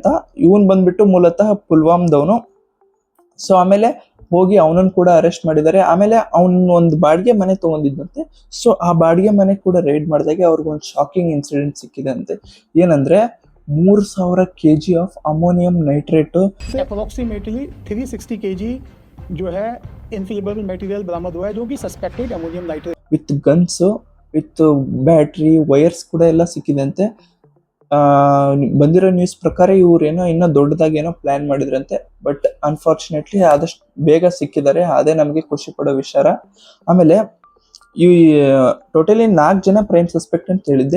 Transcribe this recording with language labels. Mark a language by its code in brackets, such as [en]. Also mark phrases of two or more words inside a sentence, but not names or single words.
[kn] ಇವನ್ ಬಂದ್ಬಿಟ್ಟು ಮೂಲತಃ ಪುಲ್ವಾಮ್ದವನು. ಸೊ ಆಮೇಲೆ ಹೋಗಿ ಅವನನ್ನು ಕೂಡ ಅರೆಸ್ಟ್ ಮಾಡಿದ್ದಾರೆ. ಆಮೇಲೆ ಒಂದು ಬಾಡಿಗೆ ಮನೆ ತಗೊಂಡಿದ್ದಂತೆ. ಸೊ ಆ ಬಾಡಿಗೆ ಮನೆ ಕೂಡ ರೈಡ್ ಮಾಡಿದಾಗ ಅವ್ರಿಗೊಂದು [en] shocking incident [kn] ಸಿಕ್ಕಿದೆ ಅಂತೆ. [en] ಏನಂದ್ರೆ 3000 kg of ammonium nitrate, [hi] अप्रोक्सीमेटली 360 kg जो है [en] inflammable material [hi] बरामद हुआ है, जो कि [en] suspected ammonium nitrate with guns, with battery, wires [kn] ಕೂಡ ಎಲ್ಲ ಸಿಕ್ಕಿದೆ ಅಂತೆ. ಬಂದಿರೋ ನ್ಯೂಸ್ ಪ್ರಕಾರ ಇವ್ರೇನೋ ಇನ್ನೂ ದೊಡ್ಡದಾಗಿ ಏನೋ ಪ್ಲಾನ್ ಮಾಡಿದ್ರಂತೆ. [en] but unfortunately [kn] ಆದಷ್ಟು ಬೇಗ ಸಿಕ್ಕಿದ್ದಾರೆ, ಅದೇ ನಮಗೆ ಖುಷಿ ಪಡೋ ವಿಚಾರ. ಆಮೇಲೆ ಈ ಟೋಟಲಿ 4 ಜನ [en] prime suspect [kn] ಅಂತ ಹೇಳಿದ್ದೆ.